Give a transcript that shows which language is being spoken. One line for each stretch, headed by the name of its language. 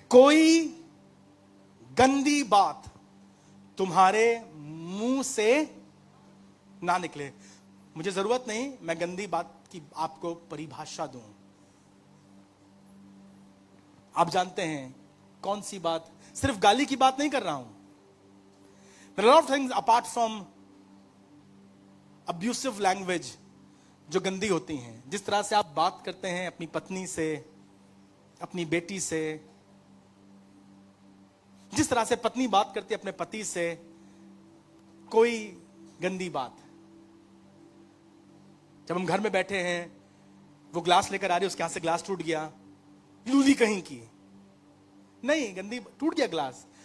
Hindi: कोई गंदी बात तुम्हारे मुंह से ना निकले। मुझे जरूरत नहीं मैं गंदी बात की आपको परिभाषा दूं, आप जानते हैं कौन सी बात। सिर्फ गाली की बात नहीं कर रहा हूं।
English: There are a lot of things apart from abusive language
Hindi: जो गंदी होती हैं। जिस तरह से आप बात करते हैं अपनी पत्नी से, अपनी बेटी से, जिस तरह से पत्नी बात करती है अपने पति से, कोई गंदी बात। जब हम घर में बैठे हैं, वो ग्लास लेकर आ रही है, उसके हाथ से ग्लास टूट गया, लूली कहीं की नहीं, गंदी टूट गया ग्लास।